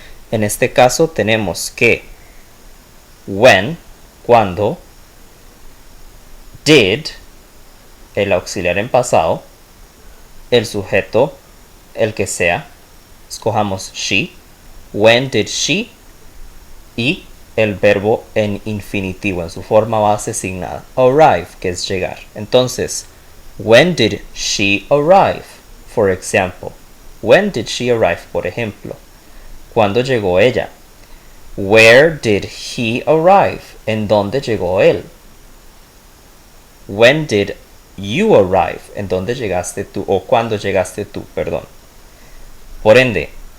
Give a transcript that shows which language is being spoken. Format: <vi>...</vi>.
<es>En este caso tenemos que when, cuando, did, el auxiliar en pasado, el sujeto, el que sea, escojamos she,</es> <en>when did she,</en> <es>y el verbo en infinitivo, en su forma base sin nada, arrive, que es llegar. Entonces,</es> <en>when did she arrive? For example, when did she arrive?</en> <es>Por ejemplo, ¿cuándo llegó ella?</es> <en>Where did he arrive?</en> <es>¿En dónde llegó él? When did you arrive? ¿En dónde llegaste tú? O ¿cuándo llegaste tú? Perdón. Por ende,</es>